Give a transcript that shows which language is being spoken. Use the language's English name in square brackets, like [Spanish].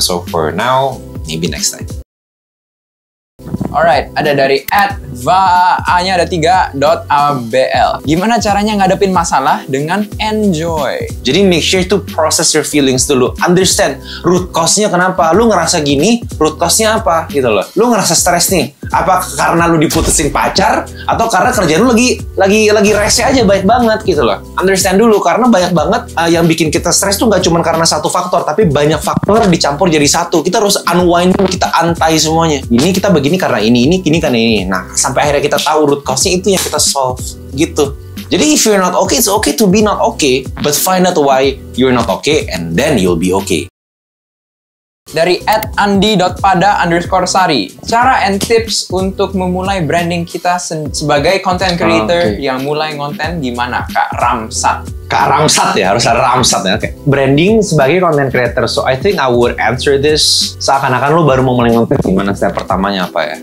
[English] So for now, maybe next time. [Indonesian] Alright, ada dari @va-nya ada 3.abl. Gimana caranya ngadepin masalah dengan enjoy? Jadi [English] make sure to process your feelings [Indonesian] dulu. Understand root cause-nya kenapa. Lu ngerasa gini, root cause-nya apa gitu loh. Lu ngerasa stres nih. Apa karena lu diputusin pacar atau karena kerjaan lu lagi rese aja baik banget gitu loh. Understand dulu karena banyak banget yang bikin kita stres tuh nggak cuma karena satu faktor, tapi banyak faktor dicampur jadi satu. Kita harus unwind dulu, kita antai semuanya. Ini kita begini karena ini karena ini. Nah, sampai akhirnya kita tahu root cause-nya, itu yang kita solve gitu. [English] Jadi if you're not okay, it's okay to be not okay, but find out why you're not okay and then you'll be okay. [Indonesian] Dari @andi.pada_sari. Cara and tips untuk memulai branding kita sebagai content creator yang mulai konten gimana, Kak Ramsat? Kak Ramsat ya, harus ada Ramsat ya. Oke. Branding sebagai content creator. [English] So I think I would answer this [Indonesian] seakan-akan lo baru mau mulai konten, gimana step pertamanya apa ya?